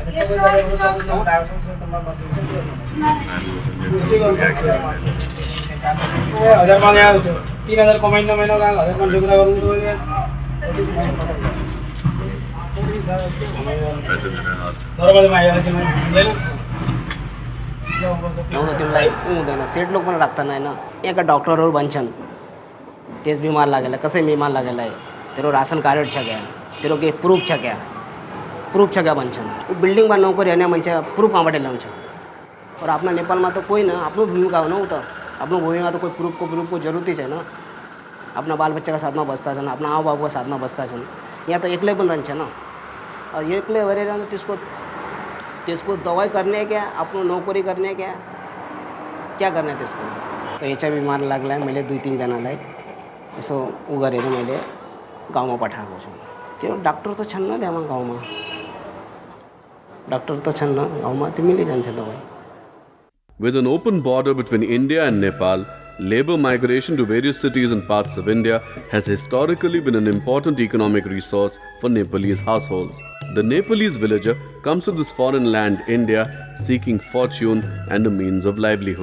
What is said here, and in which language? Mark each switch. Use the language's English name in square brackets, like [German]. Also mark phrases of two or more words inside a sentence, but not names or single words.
[Nepali] हजारमा यहाँ 3000 कमाइन्न महिना 1000 कुरा गर्नु यार दरबारमा आइहाल्छ हुँदैन तिमीलाई हुँदैन सेट लोग पनि राख्दैन होइन यहाँका डॉक्टरहरू भन्छन् तेज बीमार लागेला कसै बीमार लागेला तेरो [English] ration card [Nepali] छ क्या तेरो के प्रूफ छ क्या भन्छन् बिल्डिङमा नौकरी होइन मान्छे प्रूफ कहाँबाट ल्याउँछ और आफ्ना नेपालमा त कोही न आफ्नो भूमिका हो न उ त आफ्नो भूमिमा त कोही प्रूफको जरुरतै छैन आफ्ना बालबच्चाका साथमा बस्दा छन् आफ्ना आमाबाबुको साथमा बस्दा छन् यहाँ त एक्लै पनि रहन्छ न एक्लै भएर त्यसको दवाई [Hindi] करने क्या [Nepali] आफ्नो नौकरी [Hindi] करने क्या करने [Nepali] त्यसको तो एचआईभी बिमार लाग्ला मैले 2-3 जनालाई यसो उ गरेर मैले गाउँमा पठाएको छु त्यो डाक्टर त छन् न त्यहाँ गाउँमा डाक्टर त छन् न गाउँमा त्यो मिली जान्छ दवाई [English] With an open border between India and Nepal, labor migration to various cities and parts of India has historically been an important economic resource for Nepalese households. The Nepalese villager comes to this foreign land, India, seeking fortune and a means of livelihood.